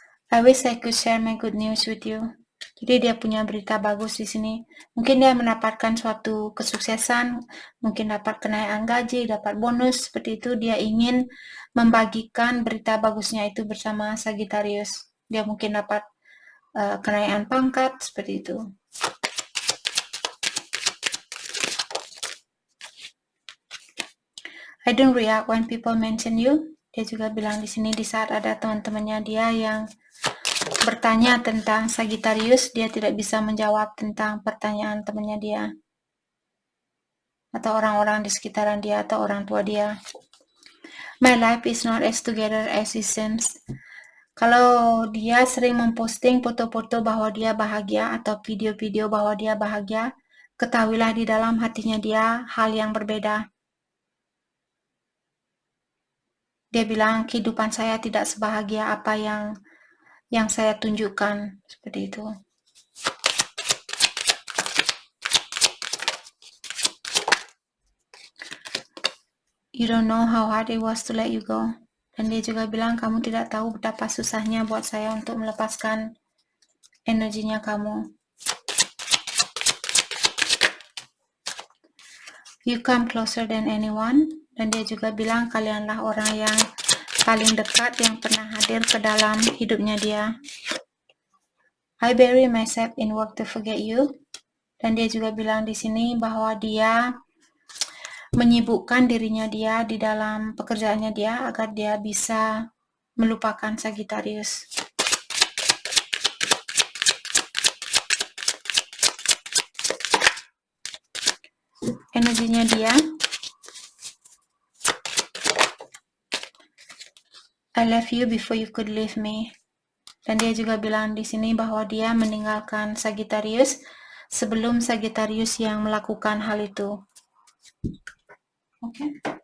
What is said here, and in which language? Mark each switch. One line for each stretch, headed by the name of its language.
English: I wish I could share my good news with you.
Indonesian: Jadi dia punya berita bagus di sini. Mungkin dia mendapatkan suatu kesuksesan, mungkin dapat kenaikan gaji, dapat bonus, seperti itu. Dia ingin membagikan berita bagusnya itu bersama Sagittarius. Dia mungkin dapat kenaikan pangkat, seperti itu.
English: I don't react when people mention you.
Indonesian: Dia juga bilang di sini di saat ada teman-temannya dia yang bertanya tentang Sagittarius, dia tidak bisa menjawab tentang pertanyaan temannya dia atau orang-orang di sekitaran dia atau orang tua dia.
English: My life is not as together as it seems.
Indonesian: Kalau dia sering memposting foto-foto bahwa dia bahagia atau video-video bahwa dia bahagia, ketahuilah di dalam hatinya dia hal yang berbeda. Dia bilang kehidupan saya tidak sebahagia apa yang saya tunjukkan, seperti itu.
English: You don't know how hard it was to let you go.
Indonesian: Dan dia juga bilang kamu tidak tahu betapa susahnya buat saya untuk melepaskan energinya kamu.
English: You come closer than anyone.
Indonesian: Dan dia juga bilang kalianlah orang yang paling dekat yang pernah hadir ke dalam hidupnya dia.
English: I bury myself in work to forget you.
Indonesian: Dan dia juga bilang di sini bahwa dia menyibukkan dirinya dia di dalam pekerjaannya dia agar dia bisa melupakan Sagittarius. Energinya dia,
English: I left you before you could leave me.
Indonesian: Dan dia juga bilang di sini bahwa dia meninggalkan Sagittarius sebelum Sagittarius yang melakukan hal itu. Oke.